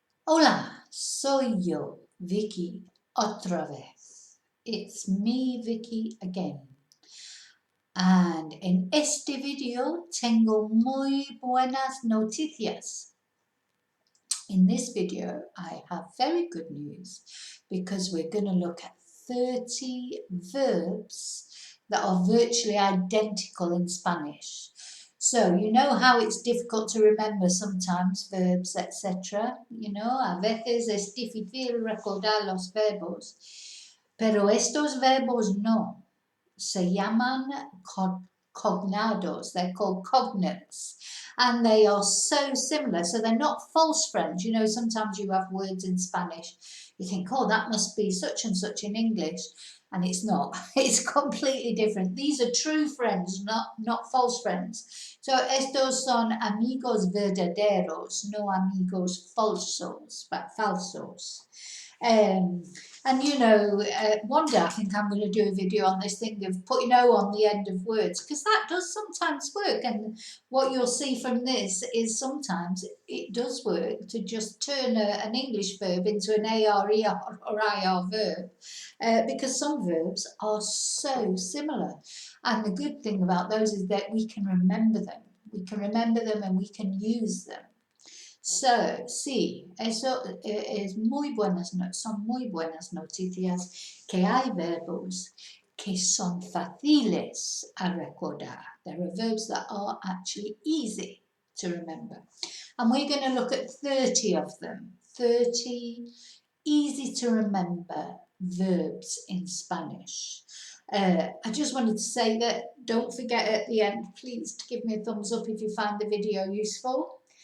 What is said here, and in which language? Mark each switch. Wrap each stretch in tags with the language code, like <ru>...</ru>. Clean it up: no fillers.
<es>Hola, soy yo, Vicky, otra vez.</es> <en>It's me, Vicky, again.</en> <es>And en este video tengo muy buenas noticias.</es> <en>In this video, I have very good news because we're going to look at 30 verbs that are virtually identical in Spanish. So, you know how it's difficult to remember sometimes verbs, etc.</en> <es>You know, a veces es difícil recordar los verbos, pero estos verbos no. Se llaman cognados,</es> <en>they're called cognates, and they are so similar. So they're not false friends. You know, sometimes you have words in Spanish, you think, oh, that must be such and such in English. And it's not. It's completely different. These are true friends, not false friends.</en> <es>So estos son amigos verdaderos, no amigos falsos, but falsos.</es> <en>And you know, one day I think I'm going to do a video on this thing of putting O on the end of words, because that does sometimes work. And what you'll see from this is sometimes it does work to just turn an English verb into an AR, or IR verb, because some verbs are so similar. And the good thing about those is that we can remember them. We can remember them and we can use them.</en> <es>So, sí, eso es son muy buenas noticias que hay verbos que son fáciles a recordar.</es> <en>There are verbs that are actually easy to remember. And we're going to look at 30 of them. 30 easy to remember verbs in Spanish. I just wanted to say that don't forget at the end, please, to give me a thumbs up if you find the video useful.</en>